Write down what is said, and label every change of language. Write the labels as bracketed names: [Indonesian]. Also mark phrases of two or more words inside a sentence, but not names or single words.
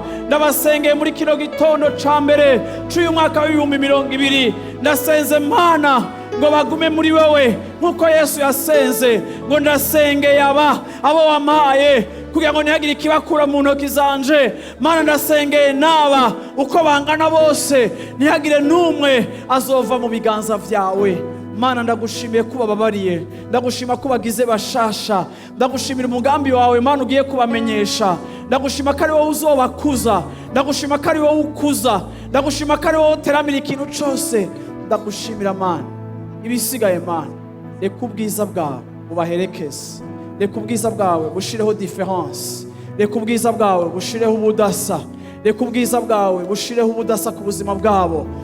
[Rundi] Ndabasengeye muri kino gitondo ca mbere c'uyu mwaka w'2020, ndasenze Mana ngo bagume muri wewe nkuko Yesu yasenze. Ngo ndasengeye abo wampaye kugira ngo ntihagire ikibakura mu ntoki zanje. Mana, ndasengeye n'aba uko bangana bose ntihagire n'umwe azova mu biganza vyawe. Mana, ndagushimiye kuba babariye, ndagushima ko bagize bashasha, ndagushimira umugambi wawe Mana ugiye kubamenyesha. Ndagushima ko ari wowe uzobakuza, ndagushima ko ari wowe ukuza, ndagushima ko ari wowe uteramira ikintu cyose. Ndagushimira Mana, ibisigaye Mana reka ubwiza bwawe bubaherekeze, reka ubwiza bwawe bushireho difference, reka ubwiza bwawe bushireho ubudasa, reka ubwiza bwawe bushireho ubudasa ku buzima bwabo.